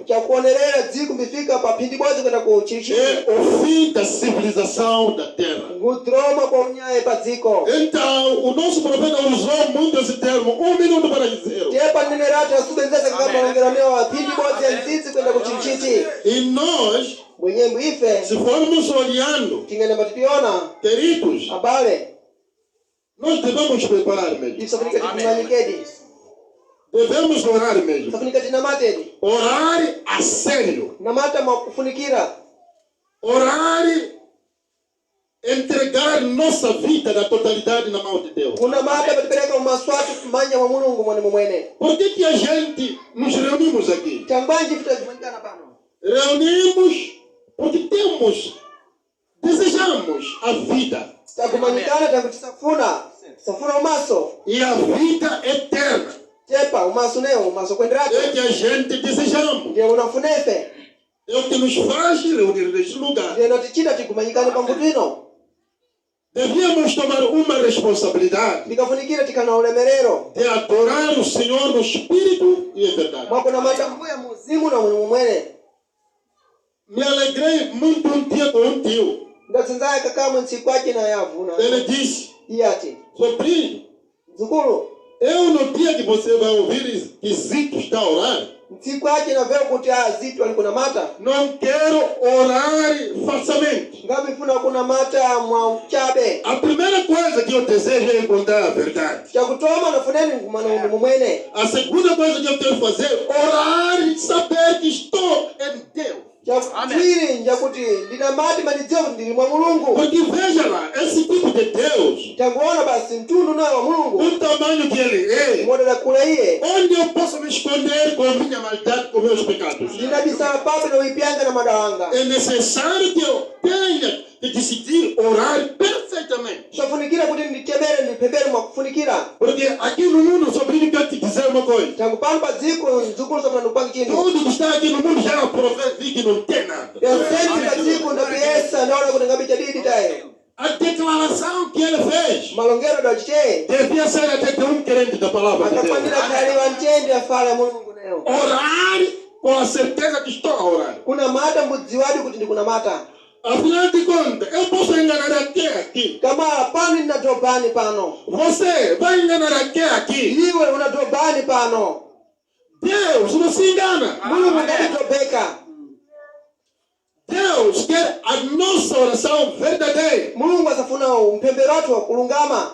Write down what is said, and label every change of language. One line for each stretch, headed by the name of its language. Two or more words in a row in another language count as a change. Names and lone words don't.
Sena: chakuonerera dziko mbifika pa phindi boze kwenda ku chilichili
Portuguese: é o fim da civilização da Terra.
Sena: kudroma kwa unyaye pa dziko.
Portuguese: Então, o nosso profeta usou muito esse termo, 1 minuto para 0.
Sena: tepa nenerati asubenzesa kaka maongerameo phindi boze ya mdzidzi kwenda ku chilichiti
Portuguese: E nós,
Sena: mwenyembo ife
Portuguese: se formos olhando,
Sena: tingene matipiona
Portuguese: queridos,
Sena: abale
Portuguese: nós devemos preparar mesmo.
Sena: isafunika tikumanyikedi
Portuguese: Devemos orar mesmo.
Sena: isafunika tinamatedi
Portuguese: Orar a sério.
Sena: namata mwakufunikira
Portuguese: Orar, entregar nossa vida na totalidade na mão de Deus.
Sena: kunamata patipereka mumaswatu kumanya mwa mulungu mwene mumwene.
Portuguese: Por que que a gente nos reunimos aqui?
Sena: changwanji vitazimanyikana pano
Portuguese: Reunimos porque desejamos a vida.
Sena: takumanyikana tangu tisafuna umaso
Portuguese: E a vida eterna
Sena: tepa umaso neo umaso kwenderako
Portuguese: é que a gente desejamos.
Sena: ndiye unafunefe
Portuguese: É o que nos faz reunir neste lugar.
Sena: ndiye natichita tikumanyikane pambuto ino
Portuguese: Devíamos tomar uma responsabilidade
Sena: ndikafunikira tikana ulemerero
Portuguese: de adorar o Senhor no Espírito e em verdade.
Sena: mwakunamata mbuya muzimu na mwene mumwene.
Portuguese: Me alegrei muito um dia com um tio.
Sena: ndatsinzaya kakamwe ntsiku aci na yavuna
Portuguese: Ele disse,
Sena: iye ati
Portuguese: sobrinho,
Sena: mzukulu
Portuguese: no dia que você vai ouvir que Zito está a orar,
Sena: ntsiku aci navewa kuti Zito ali kunamata
Portuguese: não quero orar falsamente.
Sena: ngambifuna kunamata mwa uchabe.
Portuguese: A primeira coisa que eu desejo é encontrar a verdade.
Sena: chakutoma nafuneni ngumana undu mumwene.
Portuguese: A segunda coisa que eu quero fazer é orar e saber que estou em Deus.
Sena: chakuchiri njakuti ndinamati manidziwa kuti ndili mwa mulungu.
Portuguese: Porque veja lá, esse tipo de Deus,
Sena: tanguona basi mtundu nayo wa mulungu
Portuguese: o tamanho que ele é,
Sena: modela kula iye
Portuguese: onde eu posso me esconder com a minha maldade, com meus pecados.
Sena: ndinabisala pape na uipyanga na madawanga.
Portuguese: É necessário que eu tenha que decidir orar perfeitamente.
Sena: chafunikira kuti nditemere ndipembere mwakufunikira.
Portuguese: Porque aqui no mundo, sobrinho, quero te dizer uma coisa.
Sena: tangu pano pa dziko mzukulu sopana ndikupangi chinthu
Portuguese: Tudo que está aqui no mundo já vi que não tem nada.
Sena: yasenti pa dziko ndapiyesa ndaona kuti ngabe chadidi tayo
Portuguese: A declaração que ele fez
Sena: malongero dachite
Portuguese: devia ser até de um crente da palavra de Deus.
Sena: akakwanira khaliwa ntende afala ya mulungu nayo.
Portuguese: Orar com a certeza que estou a orar.
Sena: kunamata mbudziwadi kuti ndikunamata.
Portuguese: Afinal de contas, eu posso enganar até aqui.
Sena: kamala pano ndinatobani pano
Portuguese: Você vai enganar até aqui.
Sena: iwe unatobani pano.
Portuguese: Deus não se engana.
Sena: mulungu ndatitobeka.
Portuguese: Deus quer a nossa oração verdadeira
Sena: mulungu asafuna mpembero wathu wa kulungama